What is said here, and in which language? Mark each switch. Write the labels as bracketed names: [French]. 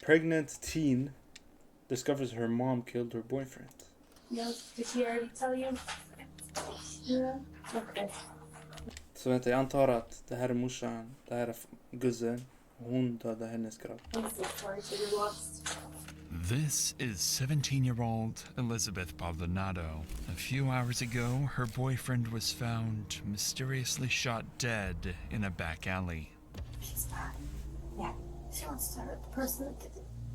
[English] Pregnant teen discovers her mom killed her boyfriend. No, did he already tell you? Yeah. Okay. [Swedish] Så vänta, jag antar att det här är morsan, det här är guzzen. Hon dödade hennes grabb. [English] I'm so sorry to be lost. This is 17-year-old Elizabeth Baldonado. A few hours ago, her boyfriend was found mysteriously shot dead in a back alley. She's bad. Yeah. She wants to hurt the person that did it.